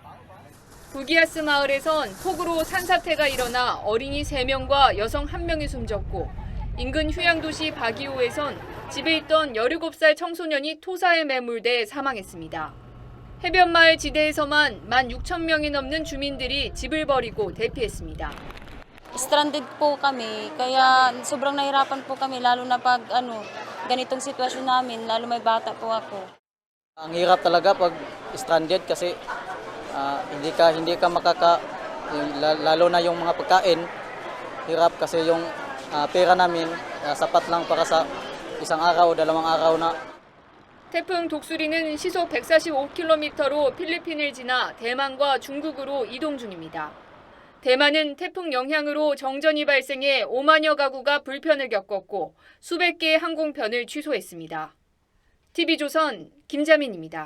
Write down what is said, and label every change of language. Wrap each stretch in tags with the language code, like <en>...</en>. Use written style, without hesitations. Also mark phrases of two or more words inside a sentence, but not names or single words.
<ko>부기아스 마을에선 폭우로 산사태가 일어나 어린이 3명과 여성 1명이 숨졌고 인근 휴양도시 바기오에선 집에 있던 17살 청소년이 토사에 매몰돼 사망했습니다. 해변마을 지대에서만 16,000명이 넘는 주민들이 집을 버리고 대피했습니다.</ko> <tl>Stranded po kami, kaya sobrang nahirapan po kami lalo na pag ganitong sitwasyon namin, lalo may bata po ako. Ang hirap talaga pag stranded kasi hindi ka lalo na yung mga pagkain, hirap kasi yung pera namin sapat lang para sa isang araw, dalawang araw na.</tl> <ko>태풍 독수리는 시속 145km로 필리핀을 지나 대만과 중국으로 이동 중입니다. 대만은 태풍 영향으로 정전이 발생해 5만여 가구가 불편을 겪었고 수백 개의 항공편을 취소했습니다. TV조선 김자민입니다.</ko>